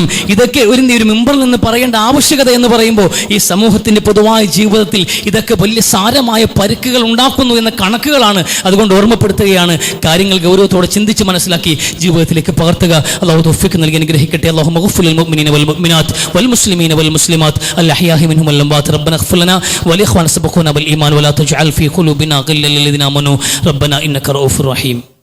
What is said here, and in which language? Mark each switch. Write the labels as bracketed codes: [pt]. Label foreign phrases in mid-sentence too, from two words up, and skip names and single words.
[ml] ഇതൊക്കെ ഒരു മിമ്പറിൽ നിന്ന് പറയേണ്ട ആവശ്യകത എന്ന് പറയുമ്പോൾ ഈ സമൂഹത്തിൻ്റെ പൊതുവായ ജീവിതത്തിൽ ഇതൊക്കെ വലിയ സാരമായ പരിക്കുകൾ ഉണ്ടാക്കുന്നു എന്ന കണക്കുകളാണ്. അതുകൊണ്ട് ഓർമ്മപ്പെടുത്തുകയാണ്. കാര്യങ്ങൾ ഗൗരവത്തോടെ ചിന്തിച്ച് മനസ്സിലാക്കി ജീവിതത്തിലേക്ക് പകർത്തുക. അല്ലാഹു തൗഫീഖ് നൽകി അനുഗ്രഹിക്കട്ടെ. [ar] اللهم اغفر للمؤمنين والمؤمنات والمسلمين والمسلمات الأحياء منهم والأموات ربنا اغفر لنا ولإخواننا سبقونا بالإيمان ولا تجعل في قلوبنا غلا للذين آمنوا ربنا إنك رؤوف رحيم.